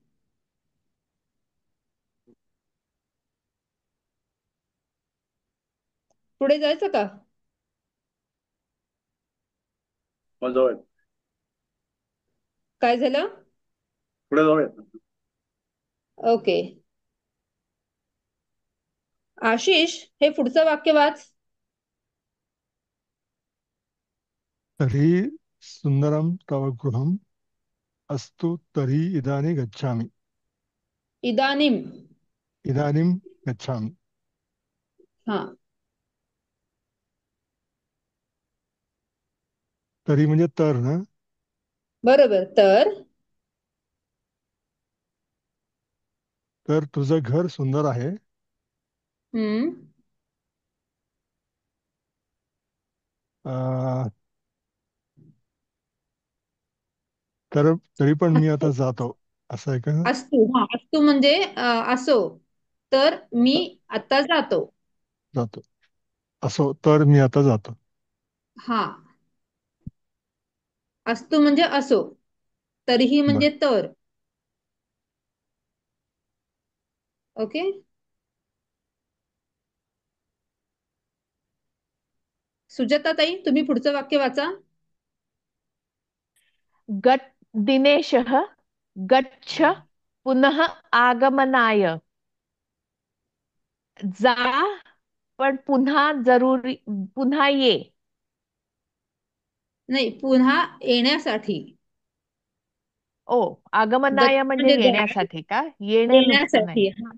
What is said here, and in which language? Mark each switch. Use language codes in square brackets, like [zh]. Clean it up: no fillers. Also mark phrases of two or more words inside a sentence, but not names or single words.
[mr] पुढे जायचं का? काय झालं? पुढे जाऊयात. ओके. आशिष, हे पुढचं वाक्य वाच. [sa] तर्हि सुंदरं तव गृहम् अस्तु तर्हि इदानीं गच्छामि. इदानीम. इदानीं गच्छामि. [mr] हा. तर्हि म्हणजे तर ना. बरोबर. तर तुझं घर सुंदर आहे. तर तरी पण मी आता जातो, असं आहे का? अस्तु. हा, अस्तु म्हणजे असो, तर मी आता जातो. असो, तर मी आता जातो. हा. अस्तु म्हणजे असो, तरीही म्हणजे तर. ओके. सुजाताताई, तुम्ही पुढचं वाक्य वाचा. [sa] दिनेशः गच्छ पुनः आगमनाय. [mr] जा पण पुन्हा ये. नाही, पुन्हा येण्यासाठी. आगमनाय म्हणजे म्हणजे येण्यासाठी का? येणे नुसतं नाही. येण्यासाठी.